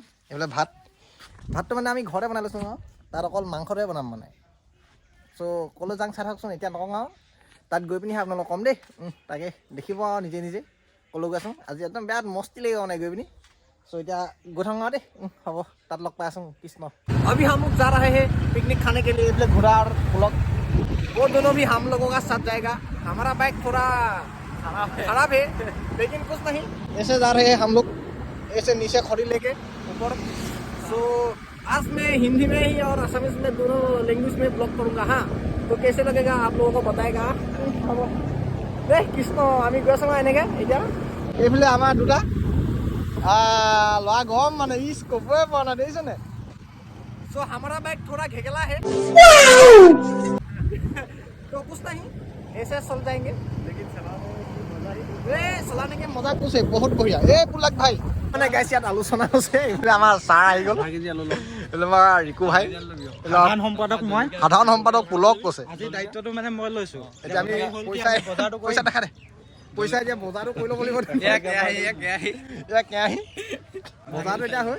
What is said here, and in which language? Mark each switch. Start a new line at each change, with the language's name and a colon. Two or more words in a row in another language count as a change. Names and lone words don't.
Assamese: এইফালে ভাতটো মানে আমি ঘৰতে বনাই লৈছোঁ আৰু তাত অকল মাংসটোৱে বনাম মানে। চ' ক'লৈ যাওঁ চাই থাকচোন, এতিয়া নকওঁ আৰু তাত গৈ পিনিহে আপোনালোকক ক'ম দেই। তাকে দেখিব আৰু নিজে নিজে ক'লৈ গৈছোঁ। আজি একদম বেয়া মস্তি লাগিব মানে গৈ পিনি। চ' এতিয়া গৈ থাকোঁ আৰু দেই। হ'ব, তাত লগ পাই আছোঁ। কৃষ্ণ।
Hindi: अभी हम लोग जा रहे हैं पिकनिक खाने के लिए घोड़ा और ब्लॉक। वो दोनों भी हम लोगों का साथ जाएगा। हमारा बाइक थोड़ा खराब है लेकिन कुछ नहीं, ऐसे जा रहे हैं हम लोग, ऐसे नीचे खड़ी लेके ऊपर। सो आज मैं हिंदी में ही और असमीज में दोनों लैंग्वेज में ब्लॉग करूँगा। हाँ, तो कैसे लगेगा आप लोगों को बताएगा।
Assamese: दे কৃষ্ণ আমি গৈ আছোঁ এনেকৈ। এতিয়া এইফালে আমাৰ দুটা ল'ৰা গৰম মানে ইচ ক'বই পৰা নাই দেখিছেনে।
Hindi: सो हमारा बाइक थोड़ा घेगला है तो कुछ नहीं, ऐसे चल जाएंगे लेकिन चलाने के मजा कुछ है बहुत बढ़िया।
Assamese: ए पुलक भाई মানে গাইছ ইয়াত আলোচনা হৈছে। এইফালে আমাৰ ছাৰ আহি গ'ল, এইফালে আমাৰ ৰিকু ভাই, সাধাৰণ সম্পাদক পুলক কৈছে। আজি দায়িত্বটো মানে মই লৈছোঁ। এতিয়া আমি পইচা দেখা দে, পইচা এতিয়া বজাৰটো কৰি ল'ব লাগিব। বজাৰটো এতিয়া হয়,